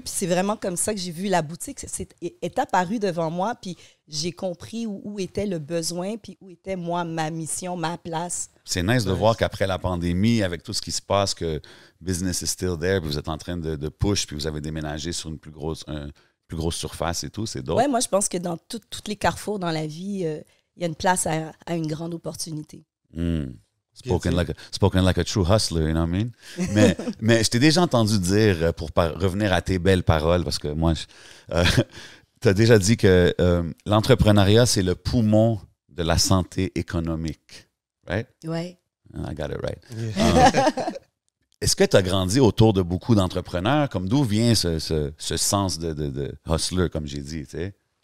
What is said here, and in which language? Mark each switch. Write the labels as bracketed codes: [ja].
[fr] Puis c'est vraiment comme ça que j'ai vu la boutique. Est apparue devant moi, puis j'ai compris où était le besoin, puis où était, moi, ma mission, ma place. C'est nice de voir qu'après la pandémie, avec tout ce qui se passe, que [en] business is still there, [fr] puis vous êtes en train de push, puis vous avez déménagé sur une plus grosse surface et tout. C'est dope. Oui, moi, je pense que dans tous les carrefours dans la vie, il y a une place à une grande opportunité. [en] Spoken like a true hustler, you know what I mean? [fr] Mais je t'ai déjà entendu dire, pour revenir à tes belles paroles, parce que moi, tu as déjà dit que l'entrepreneuriat, c'est le poumon de la santé économique, right? Oui. [en] I got it right. Yeah. [fr] Est-ce que tu as grandi autour de beaucoup d'entrepreneurs? Comme d'où vient ce sens de hustler, comme j'ai dit, tu sais?